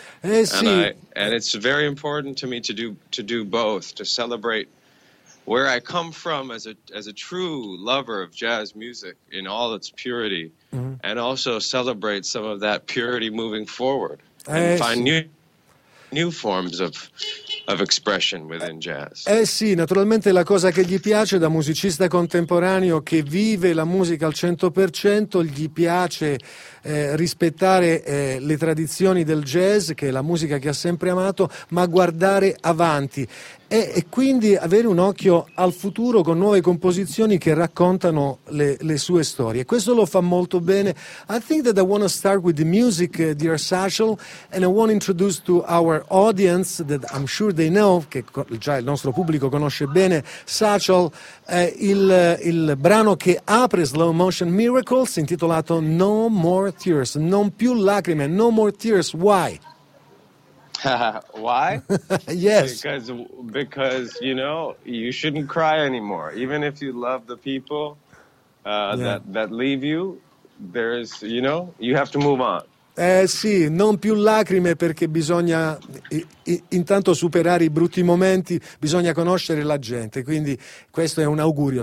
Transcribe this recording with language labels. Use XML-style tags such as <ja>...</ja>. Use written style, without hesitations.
<en>And it's very important to me to do both, to celebrate where I come from as a true lover of jazz music in all its purity, mm-hmm. and also celebrate some of that purity moving forward. And find new forms of expression within jazz.</en> <it>Eh sì, naturalmente la cosa che gli piace da musicista contemporaneo che vive la musica al 100%, gli piace rispettare le tradizioni del jazz, che è la musica che ha sempre amato, ma guardare avanti e quindi avere un occhio al futuro con nuove composizioni che raccontano le sue storie. Questo lo fa molto bene.</it> <en>I think that I want to start with the music, dear Sashal, and I want to introduce to our audience that I'm sure they know,</en> <it>che già il nostro pubblico conosce bene,</it> <en>Sashal,</en> <it>il brano che apre</it> <en>Slow Motion Miracles, intitolato No More Tears,</en> <it>non più lacrime,</it> <en>No More Tears. Why? Why? Yes. Because you know, you shouldn't cry anymore. Even if you love the people that leave you, there is, you know, you have to move on.</en> <it>Sì, non più lacrime, perché bisogna intanto superare i brutti momenti, bisogna conoscere la gente, quindi questo è un augurio.</it>